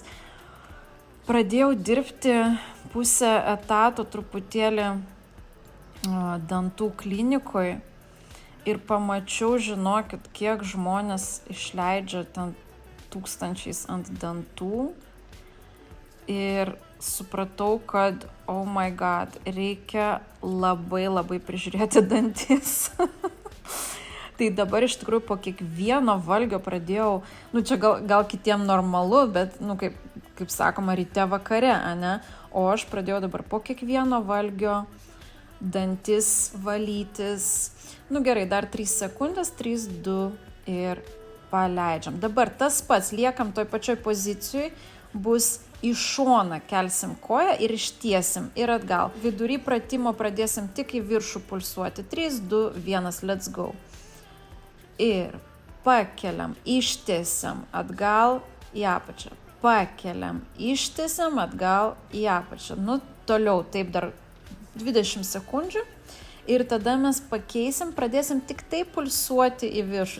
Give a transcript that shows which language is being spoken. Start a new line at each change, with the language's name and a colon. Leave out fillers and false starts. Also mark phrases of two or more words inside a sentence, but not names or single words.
Lithuanian: Pradėjau dirbti pusę etato truputėlį dantų klinikoje ir pamačiau, žinokit, kiek žmonės išleidžia ten tūkstančiais ant dantų. Ir supratau, kad,
English: oh my god,
Lithuanian: reikia labai prižiūrėti dantis. Tai dabar iš tikrųjų po kiekvieno valgio pradėjau, čia gal kitiem normalu, bet, kaip sakoma, ryte vakare, ne? O aš pradėjau dabar po kiekvieno valgio dantis valytis. Gerai, dar 3 sekundės, 3, 2 ir paleidžiam. Dabar tas pats, liekam toj pačioj pozicijoj, bus į šoną kelsim koją ir ištiesim ir atgal. Vidury pratimo pradėsim tik į viršų pulsuoti. 3, 2, 1,
English: let's go.
Lithuanian: Ir pakeliam, ištiesiam atgal į apačią. Pakeliam, ištiesiam atgal į apačią. Toliau taip dar 20 sekundžių. Ir tada mes pakeisim, pradėsim tik tai pulsuoti į viršų.